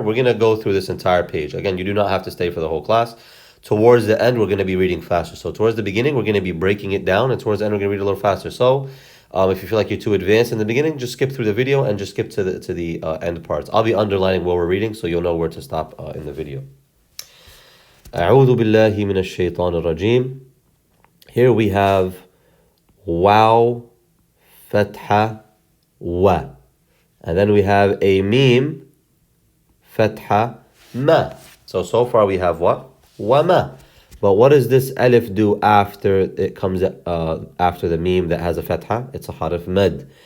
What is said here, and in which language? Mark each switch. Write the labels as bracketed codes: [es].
[en] We're going to go through this entire page. Again, you do not have to stay for the whole class. Towards the end, we're going to be reading faster. So towards the beginning, we're going to be breaking it down, and towards the end, we're going to read a little faster. So if you feel like you're too advanced in the beginning, just skip through the video and just skip to the end parts. I'll be underlining where we're reading, so you'll know where to stop in the video. [ar] أعوذ بالله من الشيطان الرجيم. [en] Here we have waw, fatha, wa. And then we have a meme, fatha, ma. So far we have what? Wama. But what does this alif do after it comes after the meme that has a fatha? It's a harf mad.